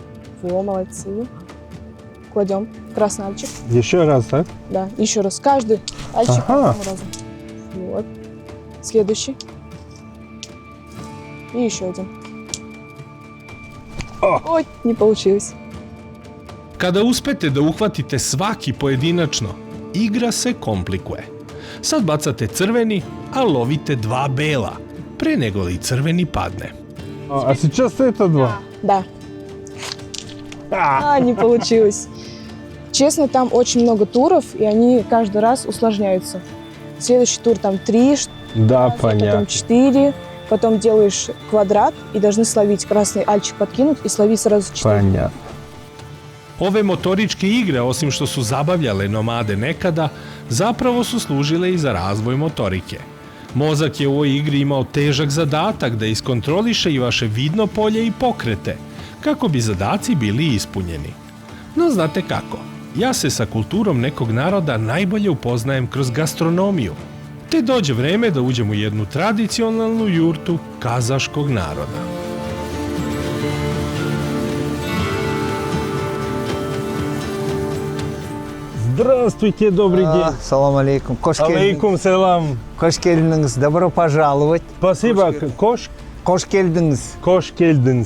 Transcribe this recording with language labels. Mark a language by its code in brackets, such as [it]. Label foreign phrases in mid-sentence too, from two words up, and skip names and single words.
[ru] Во, молодцы. Кладем красный альчик. Еще раз, так? Да, еще раз. Каждый альчик по одному разу. Вот. Следующий. И еще один. Ой, не получилось. [sr] Kada uspete da uhvatite svaki pojedinačno, igra se komplikuje. Sad bacate crveni, a lovite 2 bela, pre nego li crveni padne. [ru] А сейчас это 2? Да. Не получилось. Честно, там очень много туров, и они каждый раз усложняются. Следующий тур там 3, Да, потом понятно. 4, потом делаешь квадрат и должны словить красный альчик, подкинуть и словить сразу 4. Понятно. [sr] Ove motoričke igre, osim što su zabavljale nomade nekada, zapravo su služile i za razvoj motorike. Mozak je u ovoj igri imao težak zadatak da iskontroliše i vaše vidno polje i pokrete, kako bi zadaci bili ispunjeni. No znate kako, ja se sa kulturom nekog naroda najbolje upoznajem kroz gastronomiju, te dođe vreme da uđem u jednu tradicionalnu jurtu kazaškog naroda. [ru] Здравствуйте, добрый день. [ar] سلام عليكم. عليكم سلام. [kk] Кош келдіңіз, [ru] добро пожаловать. Спасибо. [kk] Кош келдіңіз. Кош келдинс.